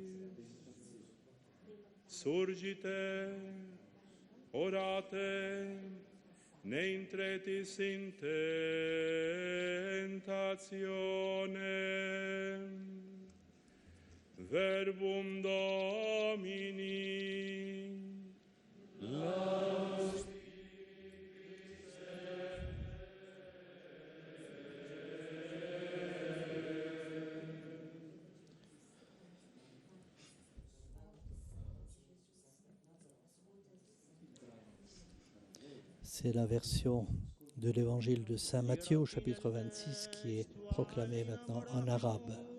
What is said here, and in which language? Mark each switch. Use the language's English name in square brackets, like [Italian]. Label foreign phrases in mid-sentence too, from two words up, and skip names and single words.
[Latin] Surgite, orate, ne intretis in tentationem. Verbum Domini. Laus [French] C'est la version de l'évangile de Saint Matthieu au chapitre 26 qui est proclamée maintenant en arabe.